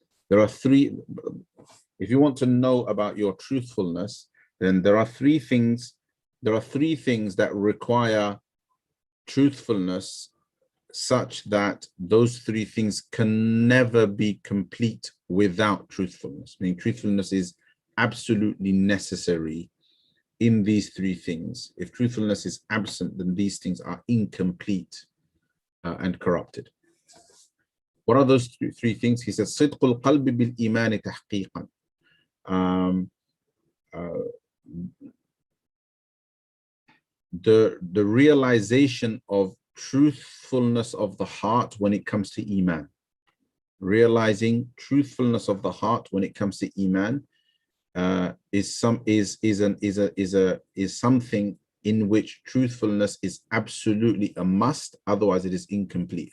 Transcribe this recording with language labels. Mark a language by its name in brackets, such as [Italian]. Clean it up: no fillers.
[English] There are three, if you want to know about your truthfulness, then there are three things that require truthfulness such that those three things can never be complete without truthfulness. Meaning truthfulness is absolutely necessary in these three things. If truthfulness is absent, then these things are incomplete and corrupted. What are those three things? He says, [Arabic] صِدْقُ الْقَلْبِ بِالْإِيمَانِ تَحْقِيقًا. [English] The realization of truthfulness of the heart when it comes to Iman. Realizing truthfulness of the heart when it comes to Iman is something in which truthfulness is absolutely a must, otherwise it is incomplete.